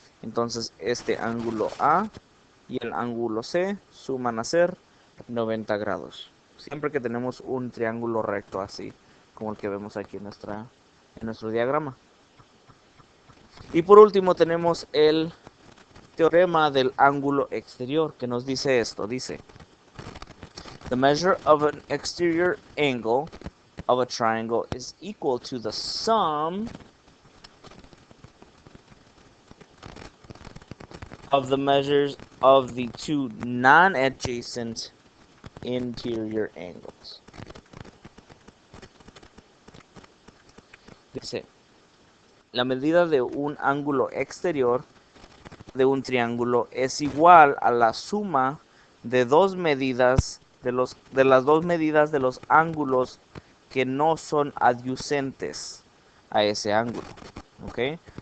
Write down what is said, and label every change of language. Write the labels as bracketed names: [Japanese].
[Spanish] Entonces este ángulo A y el ángulo C suman a ser 90 grados. Siempre que tenemos un triángulo recto así, como el que vemos aquí en nuestro diagrama. Y por último tenemos el teorema del ángulo exterior, que nos dice esto. Dice, [English] the measure of an exterior angle of a triangle is equal to the sum of the measures of the two non-adjacent interior angles. [Spanish] Dice, la medida de un ángulo exterior de un triángulo es igual a la suma de dos medidas de las dos medidas de los ángulos que no son adyacentes a ese ángulo. ¿Ok?